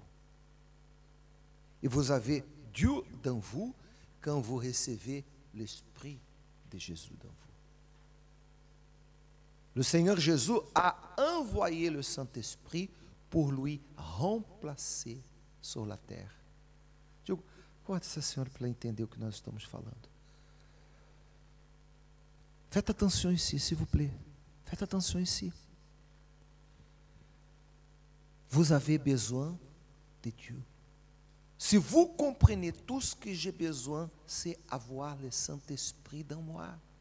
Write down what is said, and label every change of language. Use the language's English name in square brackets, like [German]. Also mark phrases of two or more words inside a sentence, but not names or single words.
[French] Et vous avez Dieu dans vous quand vous recevez l'Esprit de Jésus dans vous. Le Seigneur Jésus a envoyé le Saint-Esprit pour lui remplacer sur la terre. [Portuguese] Eu gosto dessa senhora para entender o que nós estamos falando. [French] Faites attention ici, s'il vous plaît. Faites attention ici. Vous avez besoin de Dieu. Si vous comprenez tout ce que j'ai besoin, c'est avoir le Saint-Esprit dans moi.